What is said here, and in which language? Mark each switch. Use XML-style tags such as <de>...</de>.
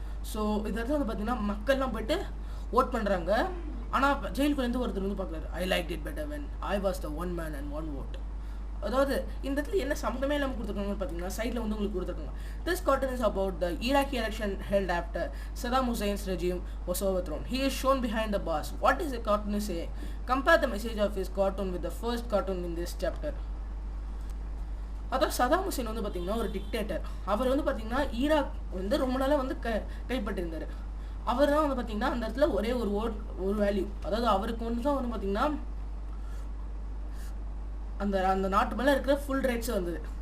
<ta>So இதில் வந்து பார்த்தீங்கன்னா மக்கள்லாம் போயிட்டு ஓட் பண்ணுறாங்க. ஆனால் ஜெயிலுக்குள்ளேருந்து ஒருத்தர் வந்து பார்க்குறாரு,</ta> <en>I like it better when I was the one man and one odd.</en> <ta>அதாவது இந்த இடத்துல என்ன சம்மந்தமே இல்லாமல் கொடுத்துருக்காங்கன்னு பார்த்தீங்கன்னா சைடில் வந்து உங்களுக்கு கொடுத்துருக்காங்க.</ta> <en>This cartoon is about the Iraqi election held after Saddam Hussein's regime was overthrown. He is shown behind the bars. What is the cartoon saying? Compare the message of his cartoon with the first cartoon in this chapter.</en> <ta>அதாவது Saddam Hussein வந்து பார்த்தீங்கன்னா ஒரு dictator. அவர் வந்து பார்த்தீங்கன்னா Iraq வந்து ரொம்ப நாளாக வந்து கைப்பற்றிருந்தார். அவர் தான் வந்து பார்த்தீங்கன்னா அந்த இடத்துல ஒரே ஒரு வேல்யூ, அதாவது அவருக்கு வந்து தான் வந்து பார்த்தீங்கன்னா அந்த நாட்டு மேலே இருக்கிற ஃபுல் ரைட்ஸ் வந்தது.</ta>